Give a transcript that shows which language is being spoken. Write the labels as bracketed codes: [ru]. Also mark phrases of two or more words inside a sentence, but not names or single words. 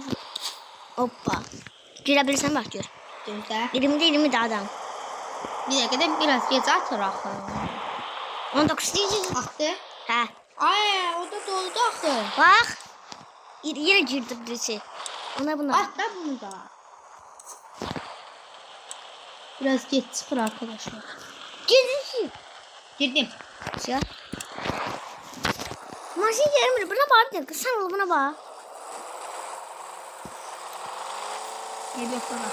[az] Hoppa. Girə bilirsən bax gör. Gözdə. 20 də adam. Bir dəqiqə də biraz gec atır axı. 19 deyəcək. Axdı. Hə. Ay, o da doldu axı. Bax. Yenə girdi birisi. Ona buna. At da bunu da. [tr] Biraz geç çıxır arkadaşlar. [az] Girdi. Girdim. [tr] Ya. Maşın gelmir. Buna bak bir dakika. Sen ol buna bak. Geliyor bana.